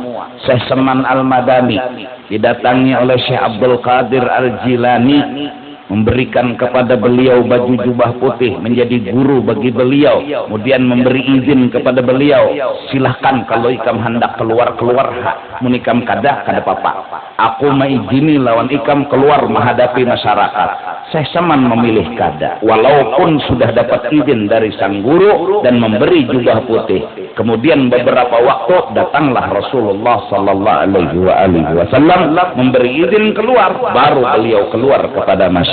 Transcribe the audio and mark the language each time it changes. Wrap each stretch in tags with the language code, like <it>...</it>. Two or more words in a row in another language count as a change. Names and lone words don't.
<id>Syekh Saman Al-Madani didatangi oleh Syekh Abdul Qadir Al-Jilani, memberikan kepada beliau baju jubah putih menjadi guru bagi beliau, kemudian memberi izin kepada beliau, silahkan kalau</id> <bjn>ikam hendak keluar munikam kada papa, aku mengizini lawan ikam keluar</bjn> <id>menghadapi masyarakat. Saya Saman memilih kada, walaupun sudah dapat izin dari sang guru dan memberi jubah putih. Kemudian beberapa waktu datanglah Rasulullah</id> <ar>sallallahu alaihi wasallam</ar> <id>memberi izin keluar, baru beliau keluar kepada masyarakat.</id>